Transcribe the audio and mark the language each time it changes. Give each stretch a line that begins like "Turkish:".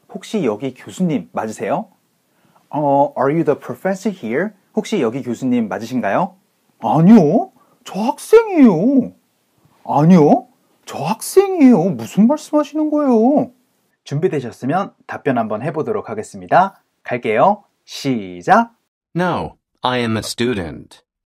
Korean: 혹시 여기 교수님 맞으세요?
English: Are you the professor here?
Korean: 혹시 여기 교수님 맞으신가요? 아니요, 저 학생이에요. 아니요, 저 학생이에요. 무슨 말씀하시는 거예요? 준비되셨으면 답변 한번 해보도록 하겠습니다. 갈게요. 시작!
English: No, I am a student.